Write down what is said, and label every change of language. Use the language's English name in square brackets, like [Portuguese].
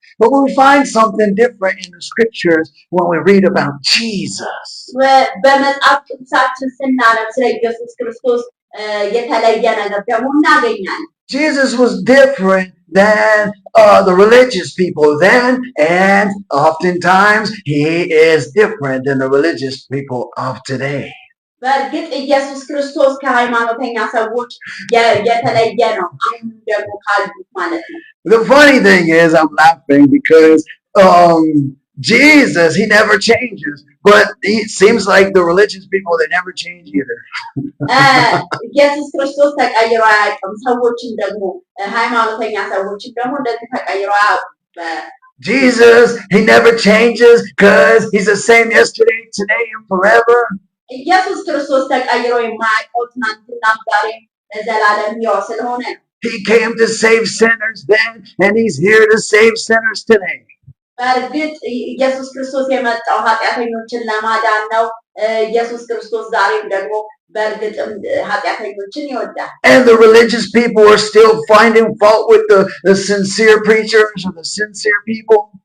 [English] But we find something different in the scriptures when we read about Jesus. [Amharic] በመጽሐፍ ቅዱሳችን ስናነብ ስለ ኢየሱስ ክርስቶስ የተለየ ነገር ደግሞ እናገኛለን። [English] Jesus was different than the religious people then, and oftentimes he is different than the religious people of today. [Amharic] በእርግጥ ኢየሱስ ክርስቶስ ከሃይማኖተኛ ሰዎች የተለየ ነው፣ አሁን ደግሞ ካሉት ማለት ነው። [English] The funny thing is, I'm laughing because Jesus, he never changes, but it seems like the religious people, they never change either. [Amharic] ኢየሱስ ክርስቶስ ተቀይሮ አያውቅም። ሰዎችም ደግሞ ሃይማኖተኛ ሰዎችም ደግሞ እንደዚህ ተቀይሮ አያውቅም። [English] Jesus, he never changes because he's the same yesterday, today, and forever. [Amharic] ኢየሱስ ክርስቶስ ተቀይሮ የማያውቀው ትናንትናም ዛሬም ለዘላለም ሕያው ስለሆነ ነው። [English] He came to save sinners then, and he's here to save sinners today. [Amharic] በእርግጥ ኢየሱስ ክርስቶስ የመጣው ኃጢአተኞችን ለማዳን ነው። ኢየሱስ ክርስቶስ ዛሬም ደግሞ በእርግጥም ኃጢአተኞችን ይወዳል። [English] And the religious people are still finding fault with the sincere preachers or the sincere people.